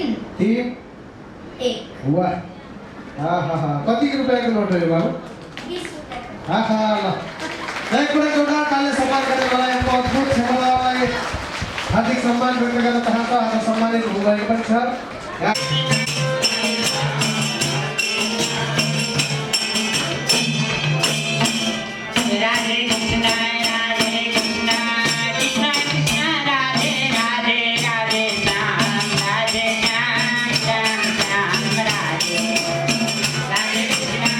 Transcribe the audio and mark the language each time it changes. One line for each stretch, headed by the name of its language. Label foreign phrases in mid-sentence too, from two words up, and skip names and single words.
Nepali: 3 1 वाह, आहा कति रुपियाँको नोट हो यो बाबु? 20 रुपैयाँ। आहा ल एक कुरा जोरदार तालले सम्मान गर्ने मलाई यहाँको अद्भुत क्षमतालाई हार्दिक सम्मान व्यक्त गर्न चाहन्छ। आज सम्मानित हुनुभएको पनि छ। राधे कृष्ण कृष्ण कृष्ण राधे राधे राधे श्याम राधे श्याम श्याम श्याम राधे राधे कृष्ण